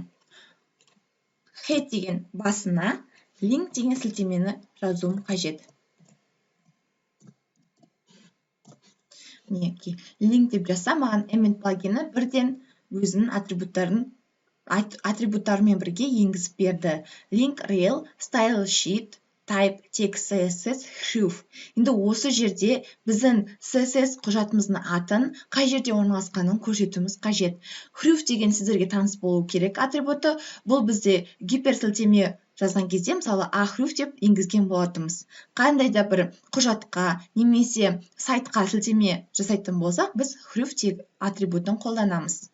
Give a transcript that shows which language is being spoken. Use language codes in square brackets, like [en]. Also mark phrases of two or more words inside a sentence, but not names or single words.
[kk] Head деген басына, link деген сілтемені жазуым қажет. Мінеки, link деп жазса, маған Element плагині бірден өзінің атрибуттарымен бірге енгізіп берді. [en] Link rel, style sheet, type, text, CSS, href. [kk] Енді осы жерде біздің CSS құжатымыздың атын қай жерде орналасқанын көрсетуіміз қажет. Href деген сіздерге таныс болу керек атрибуты. Бұл бізде гиперсілтеме жазған кезде, мысалы, href деп енгізген болатынбыз. Қандай да бір құжатқа немесе сайтқа сілтеме жасайтын болсақ, біз href тек атрибутын қолданамыз.